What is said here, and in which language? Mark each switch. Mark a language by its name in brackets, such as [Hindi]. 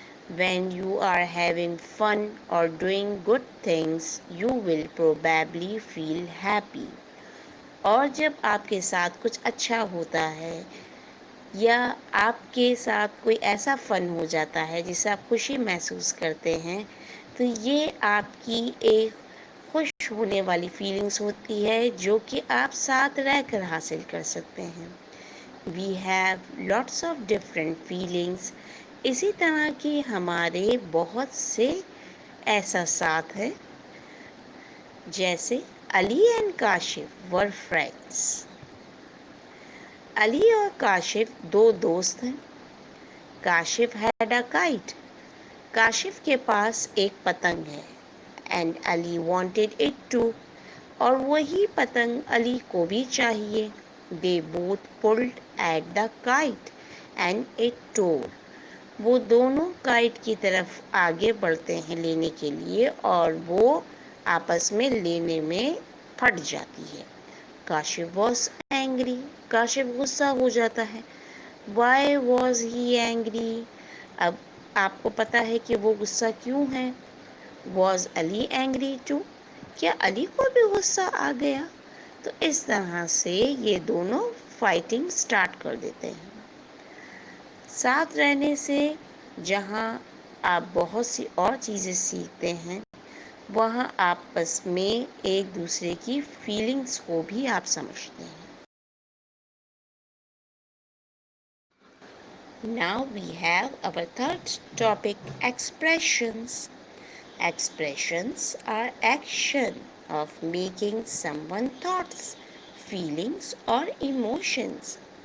[English] When you are having fun or doing good things, you will probably feel happy. [Urdu] اور جب آپ کے ساتھ کچھ اچھا ہوتا ہے یا آپ کے ساتھ کوئی ایسا فن ہو جاتا ہے جس سے آپ خوشی محسوس کرتے ہیں تو یہ آپ کی ایک خوش ہونے والی فیلنگس ہوتی ہے جو کہ آپ ساتھ رہ کر حاصل کر سکتے ہیں. [English] We have lots of different feelings. [Urdu] اسی طرح کی ہمارے بہت سے احساسات ہیں. جیسے [English] Ali and Kashif were friends. [Urdu] علی اور کاشف دو دوست ہیں. [English] Kashif had a kite. [Urdu] Kashif کے پاس ایک پتنگ ہے. [English] And Ali wanted it too. [Urdu] اور وہی پتنگ علی کو بھی چاہیے. [English] They both pulled at the kite and it tore. [Urdu] وہ دونوں کائٹ کی طرف آگے بڑھتے ہیں لینے کے لیے اور وہ آپس میں لینے میں پھٹ جاتی ہے. [English] Kashif was angry. [Urdu] کاشف غصہ ہو جاتا ہے. [English] Why was he angry? [Urdu] اب آپ کو پتا ہے کہ وہ غصہ کیوں ہے. [English] Was Ali angry too? [Urdu] کیا علی کو بھی غصہ آ گیا؟ تو اس طرح سے یہ دونوں فائٹنگ سٹارٹ کر دیتے ہیں. ساتھ رہنے سے جہاں آپ بہت سی اور چیزیں سیکھتے ہیں وہاں آپس میں ایک دوسرے کی فیلنگس کو بھی آپ سمجھتے ہیں. [English] Now we have our third topic, expressions. Expressions are action of making someone thoughts, feelings or emotions.